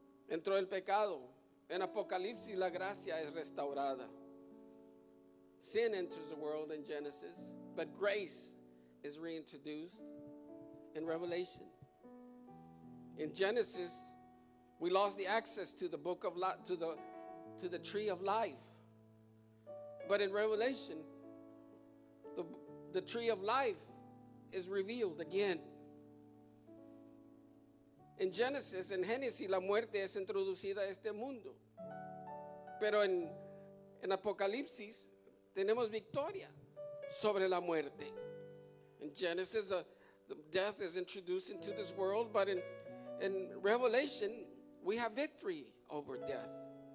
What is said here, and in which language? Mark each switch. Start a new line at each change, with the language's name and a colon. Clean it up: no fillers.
Spanish: Entró el pecado. En Apocalipsis la gracia es restaurada.
English: Sin enters the world in Genesis, but grace is reintroduced in Revelation. In Genesis, we lost the access to the book of to the tree of life. But in Revelation, the tree of life is revealed again.
Spanish: En Génesis, la muerte es introducida a este mundo. Pero en Apocalipsis tenemos victoria sobre la muerte.
English: In Genesis, the death is introduced into this world, but in Revelation, we have victory over death.